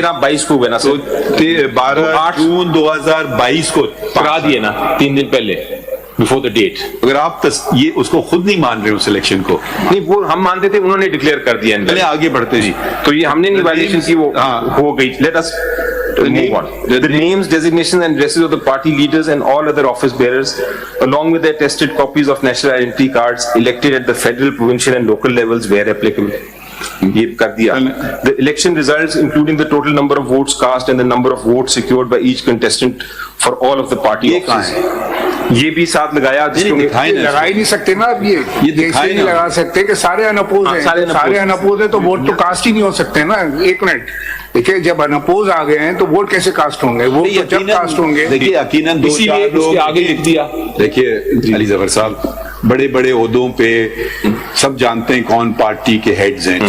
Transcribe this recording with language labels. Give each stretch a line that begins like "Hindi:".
Hindi: 13/22 को हुए ना तो सर, 12 जून 2022 को करा दिए ना 3 दिन पहले,
English: Before the date.
Hindi: अगर आप ये उसको खुद नहीं मान रहे उस इलेक्शन को. नहीं, वो हम मानते थे, उन्होंने डिक्लेयर कर दिया. पहले आगे बढ़ते जी. तो ये हमने नहीं वायलेशन की, वो हो गई.
English: Let us move on. The names, designations and addresses of the party leaders and all other office bearers, along with their attested copies of national identity cards elected at the federal, provincial and local levels where applicable.
Hindi: ये कर दिया.
English: The election results, including the total number of votes cast and the number of votes secured by each contestant for all of the party
Hindi: ये कहाँ
English: offices.
Hindi: है? ये भी साथ लगाया. दिखाए ना. लगा ही नहीं सकते ना. अब ये दिखाए नहीं ना. लगा सकते कि सारे अनअपोज हैं. सारे अनअपोज है तो वोट तो कास्ट ही नहीं हो सकते ना. एक मिनट देखिए, जब अनअपोज आ गए हैं तो वोट कैसे कास्ट होंगे? वोट तो जब कास्ट होंगे. देखिए यकीनन 2-4 लोग आगे लिख दिया. देखिए अली जफर साहब बड़े बड़े ओहदों पे सब जानते हैं कौन पार्टी के हेड्स हैं.